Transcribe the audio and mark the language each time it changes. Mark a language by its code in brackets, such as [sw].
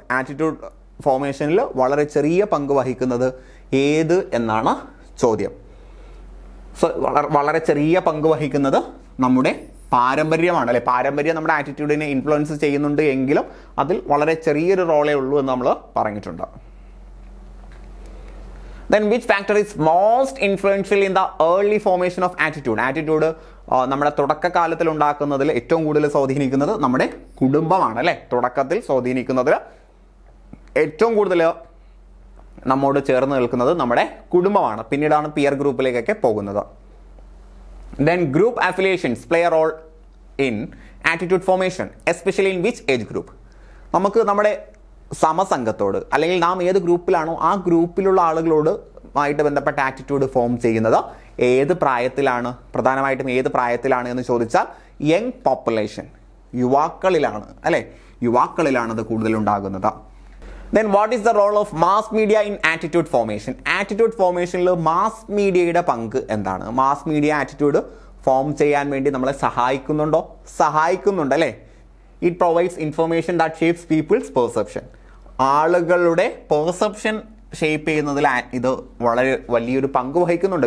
[ml] Attitude ഫോർമേഷനിൽ വളരെ ചെറിയ പങ്ക് വഹിക്കുന്നത് ഏത് എന്നാണ് ചോദ്യം. സോ വളരെ ചെറിയ പങ്ക് വഹിക്കുന്നത് നമ്മുടെ പാരമ്പര്യമാണ് അല്ലെ? പാരമ്പര്യം നമ്മുടെ ആറ്റിറ്റ്യൂഡിനെ ഇൻഫ്ലുവൻസ് ചെയ്യുന്നുണ്ട് എങ്കിലും അതിൽ വളരെ ചെറിയൊരു റോളേ ഉള്ളൂ എന്ന് നമ്മൾ പറഞ്ഞിട്ടുണ്ട്. [en] Then which factor is most influential in the early formation of attitude? [ml] Attitude നമ്മുടെ തുടക്കകാലത്തിൽ ഉണ്ടാക്കുന്നതിൽ ഏറ്റവും കൂടുതൽ സ്വാധീനിക്കുന്നത് നമ്മുടെ കുടുംബമാണ് അല്ലേ? തുടക്കത്തിൽ സ്വാധീനിക്കുന്നതിൽ ഏറ്റവും കൂടുതൽ നമ്മോട് ചേർന്ന് നിൽക്കുന്നത് നമ്മുടെ കുടുംബമാണ്. പിന്നീടാണ് പിയർ ഗ്രൂപ്പിലേക്കൊക്കെ പോകുന്നത്. [en] Then group affiliations play a role in attitude formation, especially in which age group? [ml] നമുക്ക് നമ്മുടെ സമസംഘത്തോട് അല്ലെങ്കിൽ നാം ഏത് ഗ്രൂപ്പിലാണോ ആ ഗ്രൂപ്പിലുള്ള ആളുകളോട് ആയിട്ട് ബന്ധപ്പെട്ട ആറ്റിറ്റ്യൂഡ് ഫോം ചെയ്യുന്നത് ഏത് പ്രായത്തിലാണ്? പ്രധാനമായിട്ടും ഏത് പ്രായത്തിലാണ് എന്ന് ചോദിച്ചാൽ യങ് പോപ്പുലേഷൻ, യുവാക്കളിലാണ് അല്ലേ? യുവാക്കളിലാണ് അത് കൂടുതലുണ്ടാകുന്നത്. [en] Then what is the role of mass media in attitude formation? [ml] Attitude ഫോർമേഷനിൽ mass മീഡിയയുടെ പങ്ക് എന്താണ്? മാസ് മീഡിയ ആറ്റിറ്റ്യൂഡ് ഫോം ചെയ്യാൻ വേണ്ടി നമ്മളെ സഹായിക്കുന്നുണ്ടോ? സഹായിക്കുന്നുണ്ട് അല്ലേ? [en] It provides information that shapes people's perception. [ml] ആളുകളുടെ പെർസെപ്ഷൻ ഷേപ്പ് ചെയ്യുന്നതിൽ ഇത് വളരെ വലിയൊരു പങ്ക് വഹിക്കുന്നുണ്ട്.